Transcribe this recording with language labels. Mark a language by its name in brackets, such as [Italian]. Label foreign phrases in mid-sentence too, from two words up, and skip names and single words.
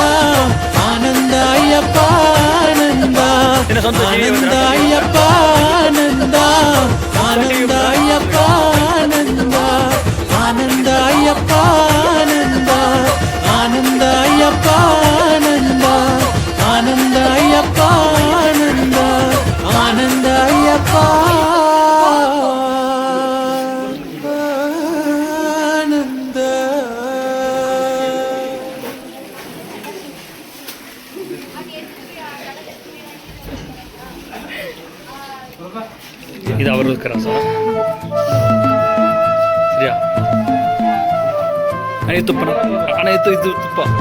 [Tamil] ஆனந்தா ஐயப்பா ஆனந்தா ஆனந்தா ஐயப்பா ஆனந்தா ஆனந்தா ஐயப்பா ஆனந்தா ஆனந்தா ஐயப்பா ஆனந்தா ஆனந்தா ஐயப்பா ஆனந்தா ஆனந்தா ஐயப்பா ஆனந்தா ஆனந்தா ஐயப்பா ஆனந்தா. [Kannada] ಇದು ಅವರು ಸರ್ ಸರಿಯಾ ಅಣ್ಣ ತುಪ್ಪನ ಅಣ್ಣ ಇದು ತುಪ್ಪ